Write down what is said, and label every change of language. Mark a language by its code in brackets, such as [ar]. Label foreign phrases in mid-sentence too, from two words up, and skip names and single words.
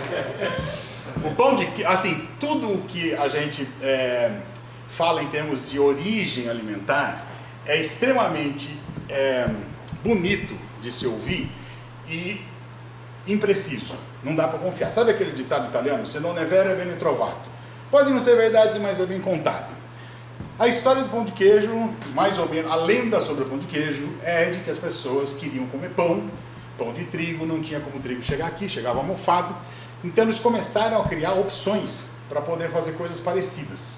[pt] O pão de queijo, assim, tudo o que a gente fala em termos de origem alimentar é extremamente bonito de se ouvir e impreciso. Não dá para confiar. Sabe aquele ditado italiano? [it] Se non è vero, è bene trovato. [pt] Pode não ser verdade, mas é bem contado. A história do pão de queijo, mais ou menos, a lenda sobre o pão de queijo é de que as pessoas queriam comer pão de trigo, não tinha como o trigo chegar aqui, chegava mofado. Então eles começaram a criar opções para poder fazer coisas parecidas.